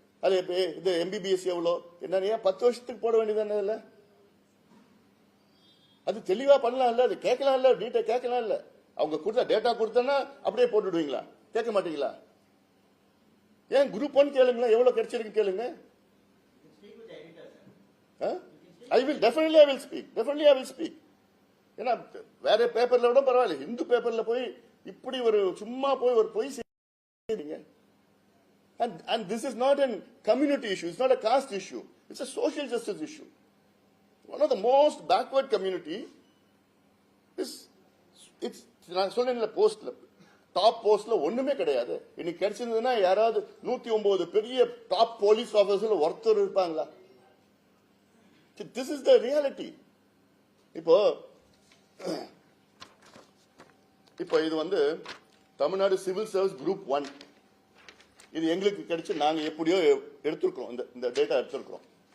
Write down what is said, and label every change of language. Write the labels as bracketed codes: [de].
[ta] அது இது எம்பிபிஎஸ் எவ்வளோ என்ன 10 வருஷத்துக்கு போட வேண்டியதானே? அதுல அது தெளிவா பண்ணலாம் இல்ல, அது கேட்கலாம் இல்ல, டீட்டெயில் கேட்கலாம் இல்ல. அவங்க கொடுத்த டேட்டா கொடுத்தா அப்படியே போட்டுடுவீங்களா? கேட்க மாட்டீங்களா? ஏன் குரூப் 1 கேளுங்களா, எவ்வளவு கிடைச்சிருக்கு கேளுங்க. [en] I will definitely speak. [ta] ஏன்னா வேற பேப்பர்ல விட பரவாயில்ல, இந்து பேப்பர்ல போய் இப்படி ஒரு சும்மா போய் ஒரு பொய் செய்றீங்க. [en] And this is not a community issue, it's not a caste issue, it's a social justice issue. One of the most backward community is, it's [ta] நான் சொன்னேன்ல, போஸ்ட்ல டாப் போஸ்ட்ல ஒண்ணுமே கிடையாது. இன்னைக்கு கிடைச்சிருந்ததுன்னா யாராவது 109 பெரிய டாப் போலீஸ் ஆபீசர்ல ஒருத்தர் இருப்பாங்களா? [en] This is the reality. [ta] இப்போ இது வந்து தமிழ்நாடு சிவில் சர்வீஸ் குரூப் 1, இது எங்களுக்கு கிடைச்சு நாங்க எப்படியோ எடுத்திருக்கிறோம், இந்த டேட்டா எடுத்திருக்கிறோம்.